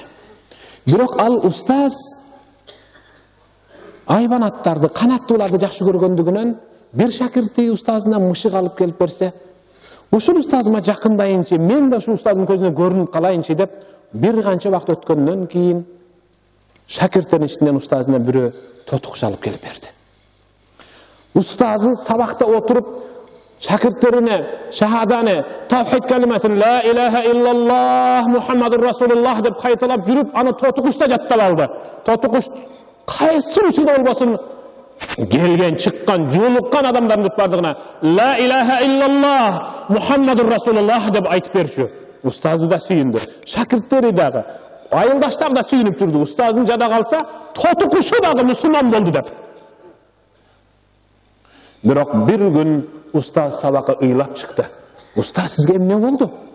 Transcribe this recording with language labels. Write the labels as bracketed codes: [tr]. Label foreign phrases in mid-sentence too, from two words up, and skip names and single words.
[ky] Бирок ал устаз айбанаттарды, канаттууларды жакшы көргөндүгүнөн бир шакирти устазына мышык алып келип берсе, ушул устазыма жакындайынчы, мен да ушул устаздын көзүнө көрүнүп калайынчы деп бир канча убакыт өткөндөн кийин шакирттердин ичинен устазына бирөө тотукуш алып келип берди. Устазы сабакта отуруп шакирттерине шахаданы, тавхид калимасын [ar] لا إله إلا الله محمد رسول الله [ky] деп кайталап жүрүп, аны тотукушта жаттап алды. Тотукуш кайсы учурда болбосун келген, чыккан, жуулуккан адамдардын бардыгына [ar] لا إله إلا الله محمد رسول الله [ky] деп айтып берчү. Устазы да сүйүндү, шакирттери дагы, айылдаштар да сүйүнүп жүрдү. Устаздын жада калса, тотукушу дагы мусулман болду деп. Бирок бир күн устаз сабакка ыйлап чыкты. Устаз, сизге эмне болду?